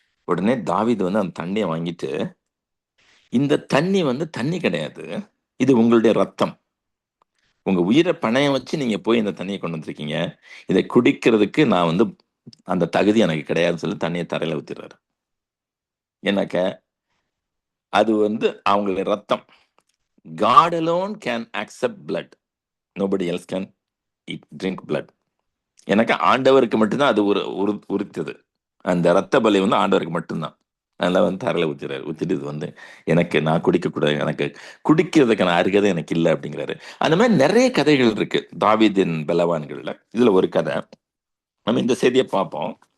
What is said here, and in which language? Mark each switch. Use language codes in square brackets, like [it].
[ta] உடனே தாவீது வந்து அந்த தண்ணியை வாங்கிட்டு, இந்த தண்ணி வந்து தண்ணி கிடையாது, இது உங்களுடைய ரத்தம், உங்க உயிரை பணையம் வச்சு நீங்க போய் இந்த தண்ணியை கொண்டு வந்திருக்கீங்க, இதை குடிக்கிறதுக்கு நான் வந்து அந்த தகுதி எனக்கு கிடையாதுன்னு சொல்லி தண்ணியை தரையில ஊத்திடுறாரு. ஏன்னாக்க அது வந்து அவங்களுடைய ரத்தம். [en] God alone can accept blood. Nobody else can drink blood. [ta] எனக்கு ஆண்டவருக்கு மட்டும்தான் அது உரித்தது. அந்த ரத்த பலி வந்து ஆண்டவருக்கு மட்டும்தான். அதனால வந்து தரையில ஊத்திட்டு இது வந்து எனக்கு, நான் குடிக்கக்கூடாது, எனக்கு குடிக்கிறதுக்கான அருகதை எனக்கு இல்லை அப்படிங்கிறாரு. அந்த மாதிரி நிறைய கதைகள் இருக்கு தாவீதின் பலவான்கள்ல. இதுல ஒரு கதை, நம்ம இந்த செய்தியை பார்ப்போம்.